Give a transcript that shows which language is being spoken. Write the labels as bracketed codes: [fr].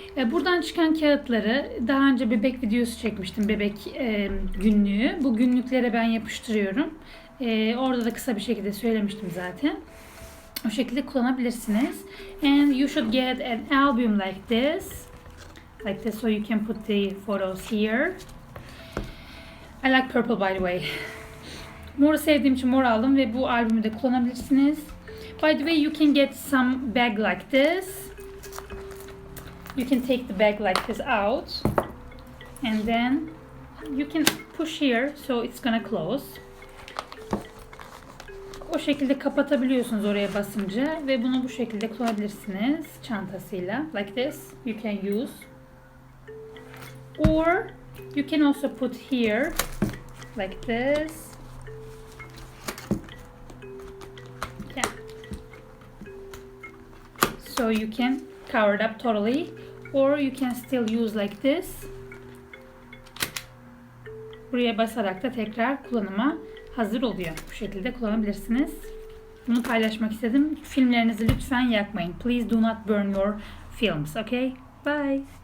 [tr] Buradan çıkan kağıtları daha önce bebek videosu çekmiştim, bebek günlüğü. Bu günlüklere ben yapıştırıyorum. Orada da kısa bir şekilde söylemiştim zaten. O şekilde kullanabilirsiniz. [en] And you should get an album like this, so you can put the photos here. I like purple, by the way. [tr] Moru sevdiğim için mor aldım ve bu albümü de kullanabilirsiniz. [en] By the way, you can get some bag like this. You can take the bag like this out, and then you can push here, so it's gonna close. [tr] O şekilde kapatabiliyorsunuz oraya basınca ve bunu bu şekilde kullanabilirsiniz çantasıyla. [en] Like this, you can use. Or you can also put here, like this. Yeah. So you can cover it up totally, or you can still use like this. [tr] Buraya basarak da tekrar kullanıma hazır oluyor. Bu şekilde kullanabilirsiniz. Bunu paylaşmak istedim. Filmlerinizi lütfen yakmayın. [en] Please do not burn your films. Okay? Bye.